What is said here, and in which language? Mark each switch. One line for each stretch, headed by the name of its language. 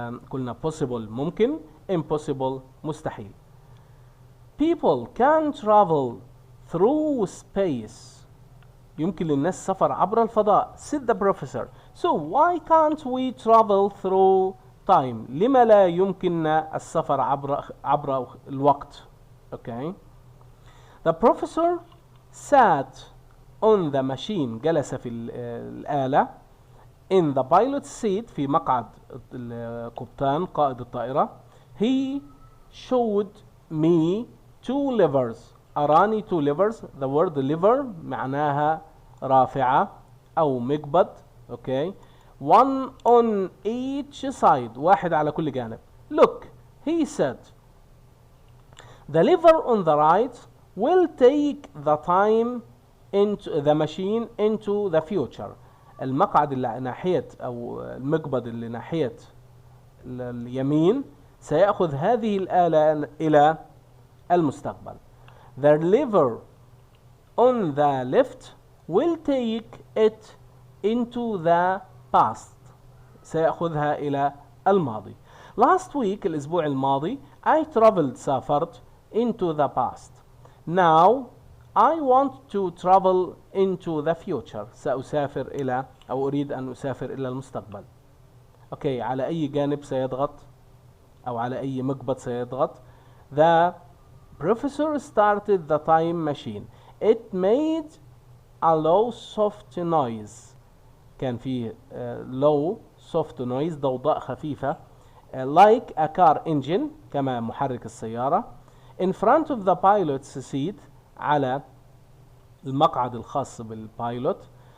Arabic: قلنا possible ممكن, impossible مستحيل.
English: People can travel through space.
Arabic: يمكن للناس سفر عبر الفضاء.
English: Said the professor. So why can't we travel through time?
Arabic: لما لا يمكننا السفر عبر الوقت؟ Okay.
English: The professor sat on the machine.
Arabic: جلس في الآلة.
English: In the pilot's seat.
Arabic: في مقعد القبطان قائد الطائرة.
English: He showed me two levers.
Arabic: أراني
English: two levers.
Arabic: The word lever معناها رافعة أو مقبض.
English: Okay. One on each side.
Arabic: واحد على كل جانب.
English: Look, he said. The lever on the right will take the time into the machine into the future.
Arabic: المقعد اللي ناحية أو المقبض اللي ناحية اليمين سيأخذ هذه الآلة إلى المستقبل.
English: The lever on the left will take it into the past.
Arabic: سيأخذها إلى الماضي.
English: Last week
Arabic: الأسبوع الماضي
English: I traveled سافرت into the past. Now I want to travel into the future.
Arabic: سأسافر إلى أو أريد أن أسافر إلى المستقبل. أوكي, على أي جانب سيضغط أو على أي مقبض سيضغط؟
English: The professor started the time machine. It made a low soft noise. كان فيه low soft noise
Arabic: ضوضاء خفيفة
English: like a car engine
Arabic: كما محرك السيارة.
English: In front of the pilot's seat
Arabic: على المقعد الخاص بالبايلوت.